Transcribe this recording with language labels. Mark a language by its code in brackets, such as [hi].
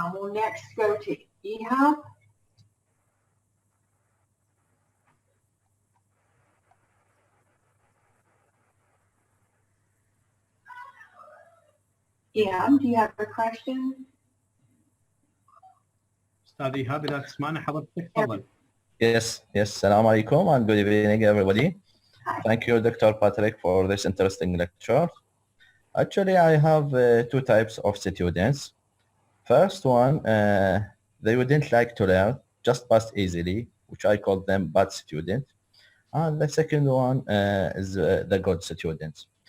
[en] We'll next go to Ihab. Ihab, do you have a question? [ar] استاذ ايهاب اذا تسمعنا حضرتك تفضل. [en] Yes, [ar] Assalamu alaikum [en] and good evening everybody. Thank you Dr. Patrick for this interesting lecture. Actually I have 2 types of students. First one, they wouldn't like to learn, just pass easily, which I call them bad student. And the second one is the good students.